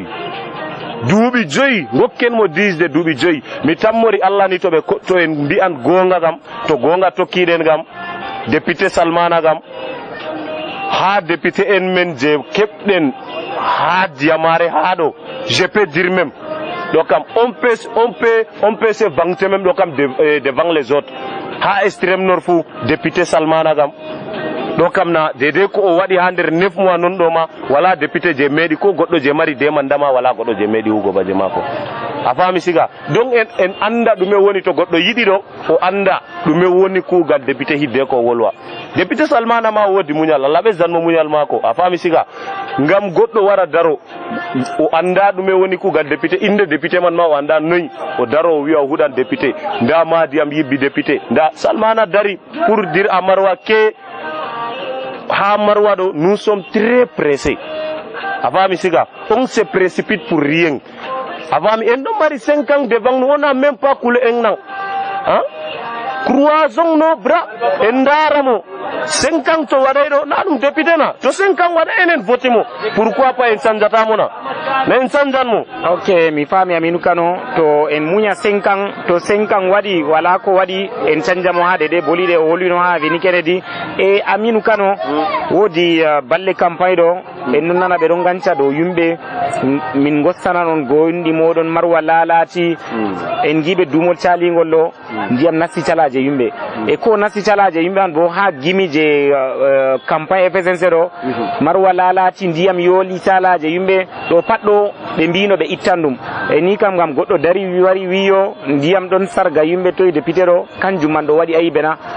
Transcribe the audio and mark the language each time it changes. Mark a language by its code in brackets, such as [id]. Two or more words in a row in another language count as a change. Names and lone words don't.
[ff] joyi gokken mo disde duuɓi joyi mi tammori Allah ni to en mbi'an gonga kam to gonga tokkiɗen kam député Salmana kam ha député en men je keɓɗen ha Diyamare ha ɗo [fr] je peux dire même [ff] ɗo kam [fr] on peut se vanter même [ff] ɗo kam [fr] devant les autres [ff] ha extrême nord fou député Salmana kam ɗo kam na dede ko o waɗi ha nder 9 mois non ɗo ma wala député je meeɗi ko goɗɗo je mari demandama wala goɗɗo je meeɗi hugo baje mako a faami siga donc en anda ɗume woni to goɗɗo yiɗi ɗo o anda ɗume woni kugal député hidde ko wolwa député Salmana ma wodi muñal Allah ɓesdanmo muñal mako a faami siga ngam goɗɗo wara daro o anda ɗume woni kugal député inde député man ma o anda noyi o daro o wiya o huɗan député nda madiyam yibbi député nda Salmana dari [fr] pour dire à Marwa [ff] ke ha Marwa ɗo [fr] nous sommes très pressés [ff] a faami siga [fr] on se précipite pour rien [ff] afami en ɗon mari 5 ans [fr] devant nous on a même pas coulé un an croisons nos bras [ff] en daramo 5 ans to waɗay ɗo na ɗum député na to 5 ans waɗa enen voté mo [fr] pourquoi pas [ff] en chanjatamo na en chanjan mo. Ok, mi faami Aminou Kano, to en muña 5 ans to 5 ans waɗi wala ko waɗi en canjamo ha de boliɗe o wolwino ha Vini Kennedy e Aminou Kano wodi balle campagne ɗo en non nana ɓe ɗon ganca dow yumɓe min gossana non goyndi moɗon marwa laalati en jiiɓe dumol calingol ɗo ndiyam nasti calaje yumɓe e ko nasti calaje yumɓe an bo ha gimi je campagne FSNC ɗo marwa laalati ndiyam yooli calaje yumɓe ɗo pat ɗo ɓe mbino ɓe ittan ɗum e ni kam gam goɗɗo dari wari wiyo ndiyam ɗon sarga yumɓe toye député ɗo kanjum man ɗo waɗi ayibena.